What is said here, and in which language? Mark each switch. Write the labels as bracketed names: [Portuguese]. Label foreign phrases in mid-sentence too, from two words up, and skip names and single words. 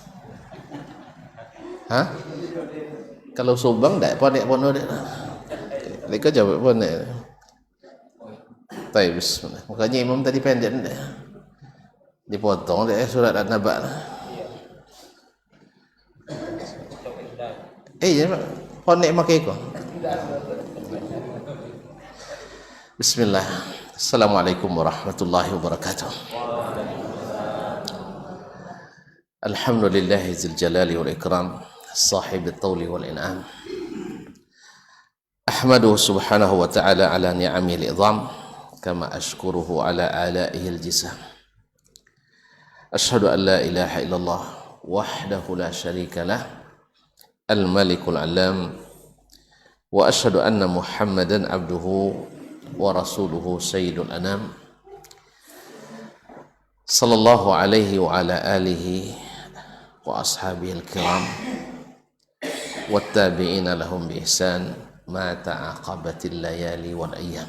[Malay] Hah? Kalau Subang dah ponek dia. Mereka capek ponek. Baik, bismillah. Makanya imam tadi pendek dah. Dipotong dia surat An-Naba. Jangan ponek makai kau. Bismillah. [Arabic] السلام عليكم ورحمة الله وبركاته. الحمد لله ذي الجلال والإكرام، صاحب الطول والإنعام. أحمده سبحانه وتعالى على نعمه العظام، كما أشكره على آلائه الجسام. أشهد أن لا إله إلا الله وحده لا شريك له، الملك العلام، وأشهد أن محمدا عبده ورسوله سيد الأنام، صلى الله عليه وعلى آله وأصحابه الكرام والتابعين لهم بإحسان ما تعاقبت الليالي والأيام.